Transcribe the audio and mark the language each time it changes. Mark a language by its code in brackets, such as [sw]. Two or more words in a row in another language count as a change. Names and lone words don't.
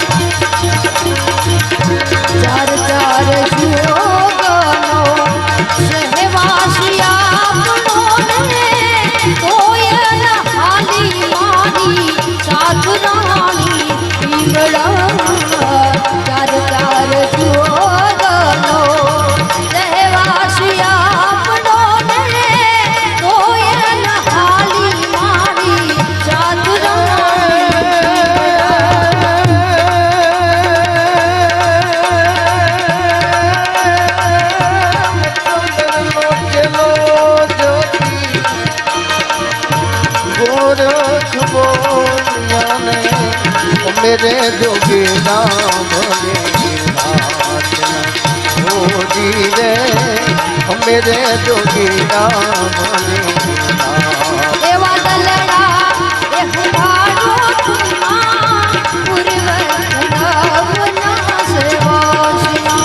[gu] ચાર ચાર જુગનો સહેવાસી આપનો ને તોય ન હાલી મારી સાધુ રાણી પીવડા ચાર ચાર જુગનો સહેવાસી આપનો ને તોય ન હાલી મારી સાધુ [hi] गोरख बोलियाने मेरे जोगी नाम ओ जी रे मेरे जोगी नाम [gu] એવા દલડા એ હુંભાડો ખમ્મા પૂર્વ જન્મના સેવાસના